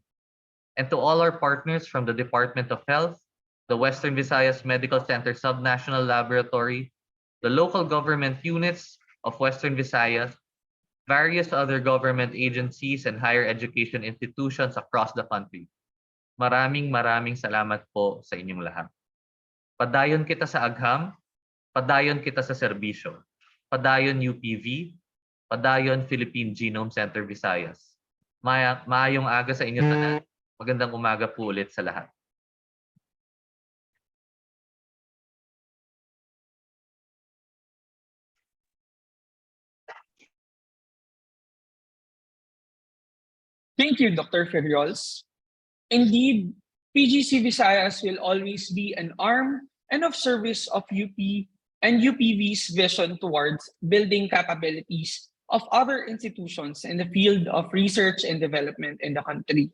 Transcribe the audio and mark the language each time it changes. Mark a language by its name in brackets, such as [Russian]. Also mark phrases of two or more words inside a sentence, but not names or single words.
[English] And to all our partners from the Department of Health, the Western Visayas Medical Center Subnational Laboratory, the local government units of Western Visayas, various other government agencies and higher education institutions across the country. [Filipino] Maraming salamat po sa inyong lahat. [Hiligaynon] Padayon kita sa agham, padayon kita sa serbisyo. Padayon UPV, padayon Philippine Genome Center Visayas. Maayong aga sa inyo tanan. [Filipino] Magandang umaga po ulit sa lahat. [English] Thank you, Dr. Ferriols. Indeed, PGC Visayas will always be an arm and of service of UP and UPV's vision towards building capabilities of other institutions in the field of research and development in the country.